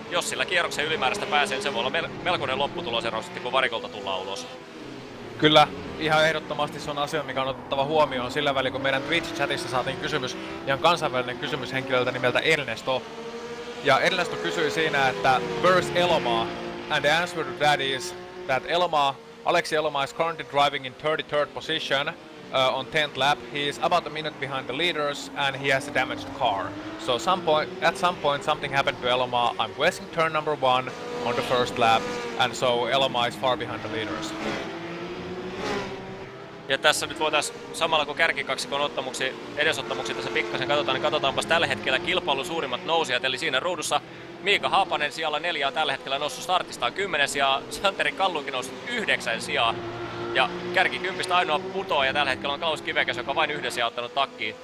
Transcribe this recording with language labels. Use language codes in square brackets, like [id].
[fi] Ja jos sillä kierroksen ylimääräistä pääsee, niin se voi olla melkoinen lopputulosero sitten, kun varikolta tullaan ulos. Kyllä, ihan ehdottomasti se on asia, mikä on otettava huomioon sillä välin, kun meidän Twitch-chatissa saatiin kysymys, ihan kansainvälinen kysymys henkilöltä nimeltä Ernesto. Ja Ernesto kysyi siinä, että [en] where's Elomaa? And the answer to that is that Aleksi Elomaa is currently driving in 33rd position on 10th lap. He is about a minute behind the leaders and he has a damaged car. So at some point something happened to Elomaa. I'm guessing turn number 1 on the first lap, and so Elomaa is far behind the leaders. [fi] Ja tässä nyt voitaisiin samalla kun kärkikaksikon edesottamuksia tässä pikkasen katsotaan, niin katsotaanpas tällä hetkellä kilpailun suurimmat nousijat. Eli siinä ruudussa Miika Haapanen sijalla 4 on tällä hetkellä noussut startistaan 10 sijaa, Santeri Kallukin noussut 9 sijaa. Ja kärki 10 ainoa putoaja tällä hetkellä on Klaus Kivekäs, joka vain 1 sijaa ottanut takkiin.